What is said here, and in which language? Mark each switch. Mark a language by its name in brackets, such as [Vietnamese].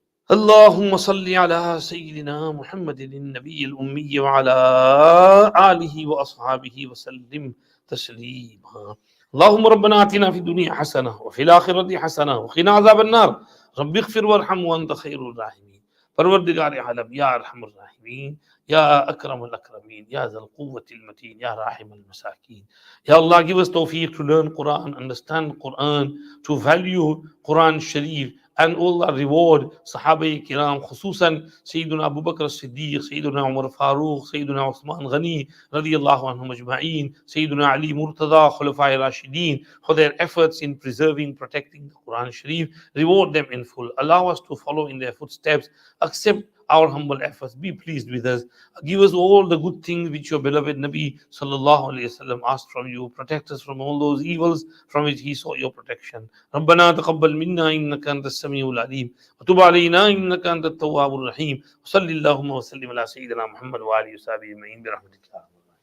[Arabic] اللهم صل على سيدنا محمد النبي الأمي وعلى آله وأصحابه وسلم تسليما. اللهم ربنا آتنا في الدنيا حسنة وفي الآخرة حسنة وقنا عذاب النار. رب اغفر وارحم وأنت خير الراحمين. परवरदिगार आलम या अरहमर राहिमीन या अकरमुल अकरमीन या ज़ल क़ुव्वतिल मतीन या राहिमल मसाकीन. [English] Ya Allah, give us tawfiq to learn Quran, understand Quran, to value Quran Sharif, and Allah reward Sahaba Kiram, khususan Sayyiduna Abu Bakr as-Siddiq, Sayyiduna Umar Farooq, Sayyiduna Uthman Ghani, radiyallahu anhum ajma'een, Sayyiduna Ali Murtada, Khulafai Rashideen, for their efforts in preserving, protecting the Quran Sharif. Reward them in full. Allow us to follow in their footsteps. Accept our humble efforts. Be pleased with us. Give us all the good things which your beloved Nabi sallallahu alayhi wasallam asked from you. Protect us from all those evils from which he sought your protection. [Arabic] ربنا تقبل منا إنك أنت السميع العليم وتب علينا إنك أنت التواب الرحيم. وصلى اللهم وسلم على سيدنا محمد وآله وصحبه أجمعين برحمتك.